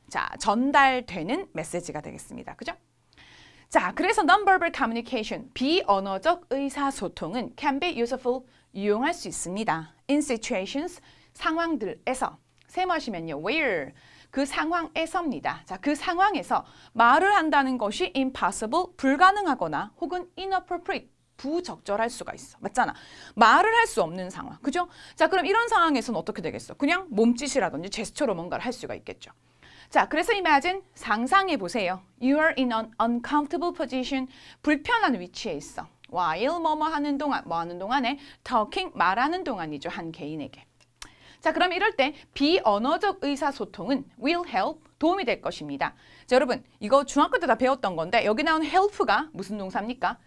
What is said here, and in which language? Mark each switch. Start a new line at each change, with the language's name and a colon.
Korean: 자, 전달되는 메시지가 되겠습니다. 그죠? 자, 그래서
English: non-verbal communication,
Korean: 비언어적 의사소통은
English: can be useful,
Korean: 유용할 수 있습니다.
English: in situations, 상황들에서.
Korean: 세무하시면요, where, 그 상황에서입니다. 자, 그 상황에서 말을 한다는 것이 impossible, 불가능하거나 혹은 inappropriate, 부적절할 수가 있어. 맞잖아. 말을 할 수 없는 상황. 그죠? 자, 그럼 이런 상황에서는 어떻게 되겠어? 그냥 몸짓이라든지 제스처로 뭔가를 할 수가 있겠죠. 자, 그래서 imagine, 상상해 보세요.
English: You are in an uncomfortable position.
Korean: 불편한 위치에 있어. while 뭐뭐 하는 동안, 뭐 하는 동안에 talking, 말하는 동안이죠. 한 개인에게. 자, 그럼 이럴 때 비언어적 의사소통은
English: will help,
Korean: 도움이 될 것입니다. 자, 여러분, 이거 중학교 때 다 배웠던 건데 여기 나온 help가 무슨 동사입니까?